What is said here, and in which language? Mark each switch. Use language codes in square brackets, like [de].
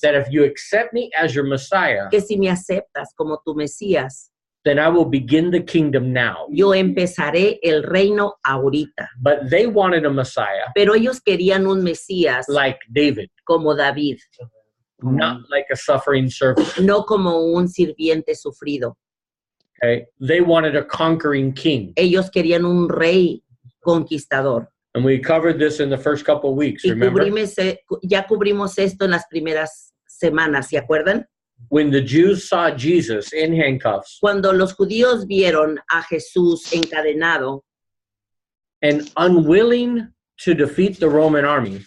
[en] that if you accept me as your Messiah, [es] que si me aceptas como tu Mesías, [en] then I will begin the kingdom now. [es] yo empezaré el reino ahorita. [en] But they wanted a Messiah [es] Pero ellos querían un Mesías [en] like David, [es] como David, [en] not like a suffering servant. [es] no como un sirviente sufrido. [en] Okay? They wanted a conquering king. [es] Ellos querían un rey conquistador. [en] And we covered this in the first couple of weeks, [es] Y [en] remember? [es] ya cubrimos esto en las primeras semanas, ¿se acuerdan? [en] When the Jews saw Jesus in handcuffs [es] Cuando los judíos vieron a Jesús encadenado [en] and unwilling to defeat the Roman army,